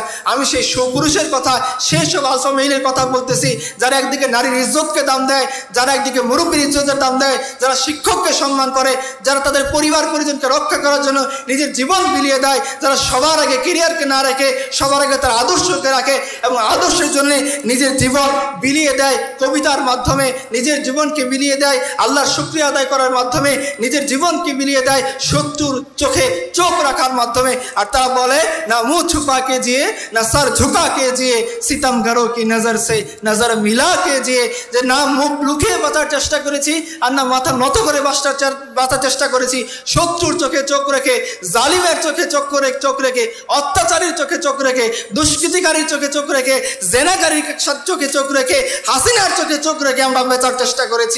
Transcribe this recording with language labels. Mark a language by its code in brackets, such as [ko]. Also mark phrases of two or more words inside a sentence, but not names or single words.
[bn] আমি সেই সুপুরুষের কথা, সেই সব [en] alpha male's [bn] কথা বলতেছি যারা একদিকে নারীর ইজ্জতকে দাম দেয়, যারা একদিকে মুরব্বীর ইজ্জতের দাম দেয়, যারা শিক্ষককে সম্মান করে, যারা তাদের পরিবার পরিজনকে রক্ষা করার জন্য নিজের জীবন বিলিয়ে দেয়, যারা সবার আগে কেরিয়ারকে না রেখে সবার আগে তার আদর্শকে রাখে এবং আদর্শের জন্য নিজের জীবন বিলিয়ে দেয়, কবিতার মাধ্যমে নিজের জীবনকে বিলিয়ে দেয়, আল্লাহর শুকরিয়া আদায় করার মাধ্যমে নিজের জীবনকে বিলিয়ে দেয়, শত্রুর চোখে চোখ রাখার মাধ্যমে। আর তারা বলে [ur] نہ منہ چھپا کے جیے، نہ سر جھکا کے جیے، ستمگروں کی نظر سے نظر ملا کے جیے. [bn] যে না মুখ লুকিয়ে বাঁচার চেষ্টা করেছি আর না মাথা নত করে বাঁচার চেষ্টা করেছি, শত্রুর চোখে চোখ রেখে, জালিমের চোখে চোখ রেখে, অত্যাচারীর চোখে চোখ রেখে, দুষ্কৃতিকারীর চোখে চোখ রেখে, জেনাকারীর চোখে চোখ রেখে, হাসিনার চোখে চোখ রেখে আমরা বেঁচার চেষ্টা করেছি।